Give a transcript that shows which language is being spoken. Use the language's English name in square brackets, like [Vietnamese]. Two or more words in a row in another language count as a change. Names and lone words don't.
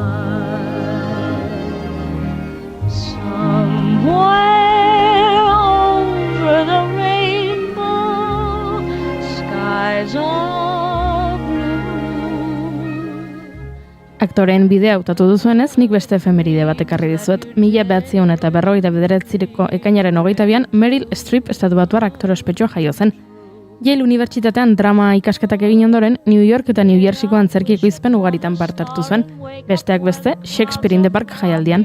[English] Somewhere over the rainbow, skies are blue. [Basque] Aktoreen bidea hautatu duzuenez, nik beste efemeride bat ekarri dizuet. 1989ko ekainaren 22an Meryl Streep estatubatuar aktore ospetsua jaio zen. Yale Unibertsitatean drama ikasketak egin ondoren, New York eta New Jerseyko antzerki ekoizpen ugaritan parte hartu zuen, besteak beste Shakespeare in the Park jaialdian.